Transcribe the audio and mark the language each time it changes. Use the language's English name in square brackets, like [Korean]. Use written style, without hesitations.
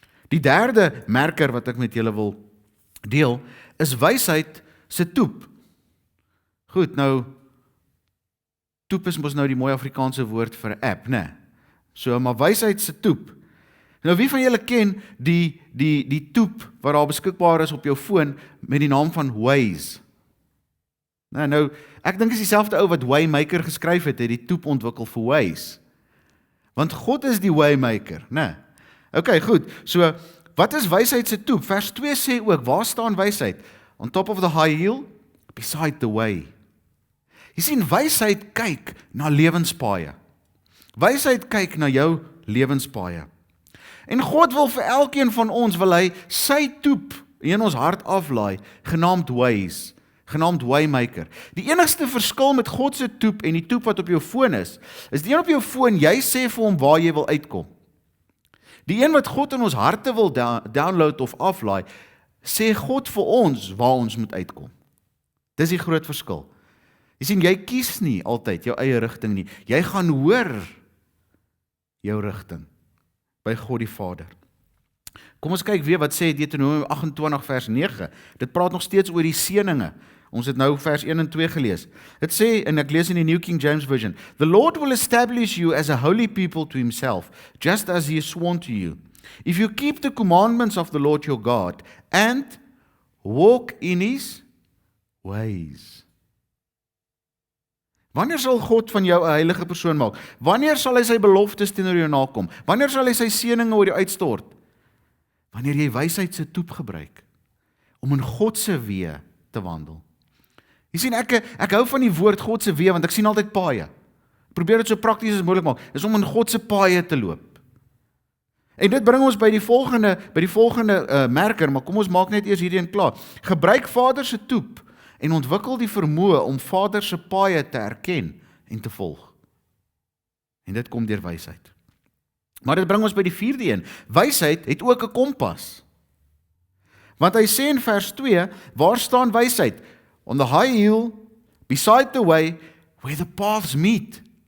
[Afrikaans] Die derde merker wat ek met julle wil deel, is wysheid se toep. Goed, nou, toep is mos nou die mooi Afrikaanse woord vir 'n app, né? So, maar wysheid se toep. Nou, wie van julle ken die toep wat daar beskikbaar is op jou foon met die naam van Waze? Nou, ek dink is dieselfde ou wat Waymaker geskryf het die toep ontwikkel vir Waze. Want God is die Waymaker, né? Okay, goed. So, wat is wysheid se toep? Vers 2 sê ook, waar staan wysheid? [English] On top of the high hill, beside the way. [Afrikaans] Jy sien, wysheid kyk na lewenspaaie. Wysheid kyk na jou lewenspaaie. En God wil vir elkeen van ons, wil hy sy toep in ons hart aflaai, genaamd Waze, genaamd Waymaker. Die enigste verskil met God se toep en die toep wat op jou foon is die een op jou foon, jy sê vir hom waar jy wil uitkom. Die een wat God in ons harte wil download of aflaai, sê God vir ons waar ons moet uitkom. Dis die groot verskil. Jy sien, jy kies nie altyd jou eie rigting nie. Jy gaan hoor jou rigting by God die Vader. Kom ons kyk weer wat sê Deuteronomium 28 vers 9. Dit praat nog steeds oor die seëninge. Ons het nou vers 1 en 2 gelees. Dit sê, en ek lees in die [English] New King James Version, "The Lord will establish you as a holy people to himself, just as he has sworn to you. If you keep the commandments of the Lord your God and walk in his ways." [Afrikaans] Wanneer sal God van jou 'n heilige persoon maak? Wanneer sal hy sy beloftes teenoor jou nakom? Wanneer sal hy sy seëninge oor jou uitstort? Wanneer jy wysheid se toep gebruik om in God se weë te wandel. Jy sien, ek hou van die woord God se weë, want ek sien altyd paaie. Probeer dit so prakties as moontlik maak. Dis om in God se paaie te loop. En dit bring ons by die volgende merker, maar kom ons maak net eers hierdie een klaar. Gebruik Vader se toep en ontwikkel die vermoë om Vader se paaie te herken en te volg. En dit kom deur wysheid. Maar dit bring ons by die vierde een. Wysheid het ook 'n kompas. Want hy sê in vers 2, waar staan wysheid? [English] On the high hill, beside the way, where the paths meet.